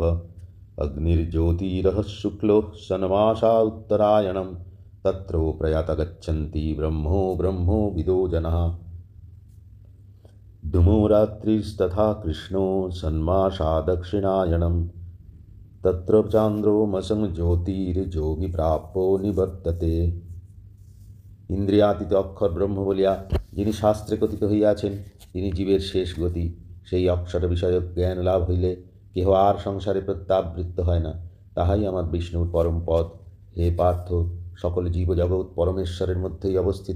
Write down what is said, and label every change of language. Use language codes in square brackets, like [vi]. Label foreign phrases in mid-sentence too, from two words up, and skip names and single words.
[sa] अग्निर्ज्योतिरः शुक्लो षण्मासा उत्तरायणं तत्रो प्रयाता गच्छन्ति ब्रह्मो विदो जनाः। धूमो रात्रिस्तथा कृष्णो षण्मासा दक्षिणायनं तत्र चान्द्रोमसं ज्योतिर्योगी प्राप्यो निवर्तते। [bn] ইন্দ্রিয়াতীত অক্ষর ব্রহ্ম বলিয়া যিনি শাস্ত্রে কথিত হইয়াছেন তিনি জীবের শেষ গতি। সেই অক্ষর বিষয়ক জ্ঞান লাভ হইলে কেহ আর সংসারে প্রত্যাবৃত্ত হয় না, তাহাই আমার বিষ্ণুর পরম পদ। হে পার্থ, সকল জীবজগৎ পরমেশ্বরের মধ্যেই অবস্থিত।